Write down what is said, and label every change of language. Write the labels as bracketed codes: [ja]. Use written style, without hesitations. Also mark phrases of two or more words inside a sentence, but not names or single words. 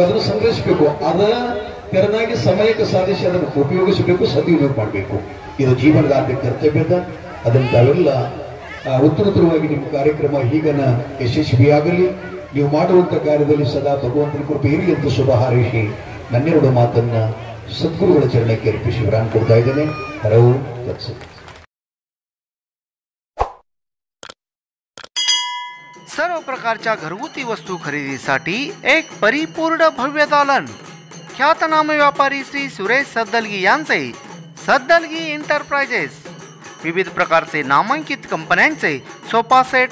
[kn] ಅದನ್ನು ಸಂಗ್ರಹಿಸಬೇಕು ಅದ ತೆರನಾಗಿ ಸಮಯಕ್ಕೆ ಸಾಧಿಸಿ ಅದನ್ನು ಉಪಯೋಗಿಸಬೇಕು ಸದುಪಯೋಗ ಮಾಡಬೇಕು ಇದು ಜೀವನದ ಕರ್ತವ್ಯದ ಅದನ್ನು ತಾವೆಲ್ಲ ಉತ್ತರೋತ್ತರವಾಗಿ ನಿಮ್ಮ ಕಾರ್ಯಕ್ರಮ ಹೀಗನ ಯಶಸ್ವಿಯಾಗಲಿ ನೀವು ಮಾಡುವಂತ ಕಾರ್ಯದಲ್ಲಿ ಸದಾ ಭಗವಂತನ ಕೃಪೆ ಇರಲಿ ಅಂತ ಶುಭ ಹಾರೈಸಿ ನನ್ನೆರಡು ಮಾತನ್ನ ಸದ್ಗುರುಗಳ ಚರಣಕ್ಕೆ ಅರ್ಪಿಸಿ ವಿರಾಮ ಕೊಡ್ತಾ ಇದ್ದೇನೆ ಹರವು ತತ್ಸತ್ [mr] सर्व प्रकारच्या घरगुती वस्तू खरेदीसाठी एक परिपूर्ण भव्य दालन ख्यातनाम व्यापारी श्री सुरेश सद्दलगी यांचे सद्दलगी एंटरप्राइजेस विविध प्रकारचे नामांकित कंपन्यांचे सोफा सेट